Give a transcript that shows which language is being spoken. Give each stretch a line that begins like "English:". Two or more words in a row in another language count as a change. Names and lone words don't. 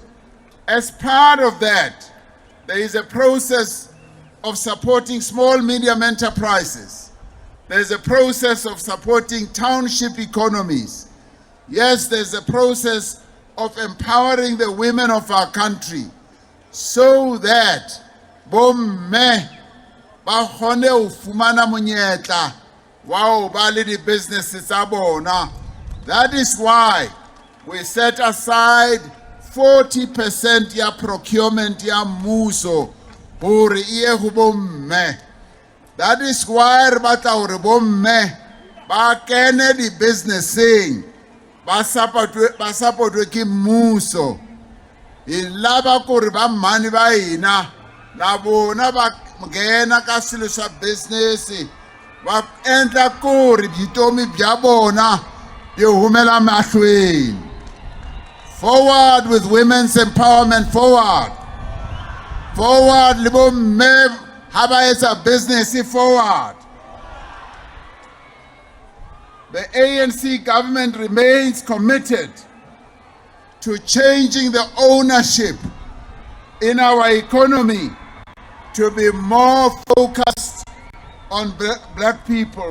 English: As part of that, there is a process of supporting small, medium enterprises. There's a process of supporting township economies. Yes, there's a process of empowering the women of our country so that
Southern Sotho: bomme ba kgone ho fumana monyetla wa ho ba le di-businesses tsa bona.
English: That is why we set aside
Southern Sotho: 40% ya procurement ya mmuso hore iye ho bomme.
English: That is why
Southern Sotho: re batla hore bomme ba kene di businessing ba support ke mmuso.
Tsonga: Ilaba kore ba mani ba ina na bona ba ngena ka silo sa business ba endla kore bitomi bya bona byi humela mahlweni.
English: Forward with women's empowerment, forward.
Southern Sotho: Forward le bomme ha ba etsa business forward.
English: The ANC government remains committed to changing the ownership in our economy to be more focused on black people.